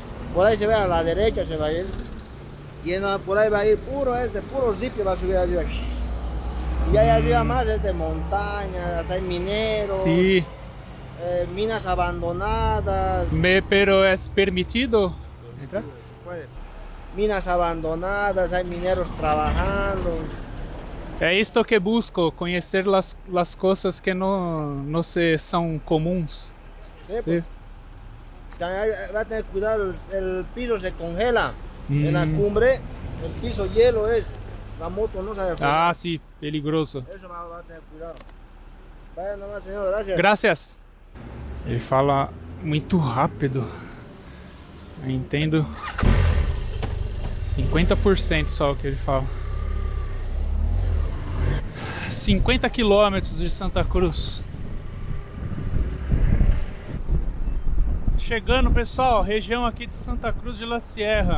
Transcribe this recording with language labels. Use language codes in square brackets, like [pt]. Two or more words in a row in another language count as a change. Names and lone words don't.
[es] Por ahí se ve a la derecha, se va a ir. Y por ahí va a ir puro zip va a subir arriba. Y ahí arriba más es de montaña, hasta hay mineros, sí. minas abandonadas. Pero es permitido entrar? Puede. Minas abandonadas, hay mineros trabajando. [pt] É isto que busco, conhecer las coisas que não são comuns. [es] Sí, Sí. pues. También va a tener cuidado, el piso se congela. En la cumbre, el piso hielo es. La moto no sabe. [pt] Ah, sim, perigoso. [es] Eso va a tener cuidado. Vaya nomás, señor, gracias. Gracias. [pt] Ele fala muito rápido. Eu entendo 50% só o que ele fala. 50 quilômetros de Santa Cruz. Chegando, pessoal, região aqui de Santa Cruz de la Sierra.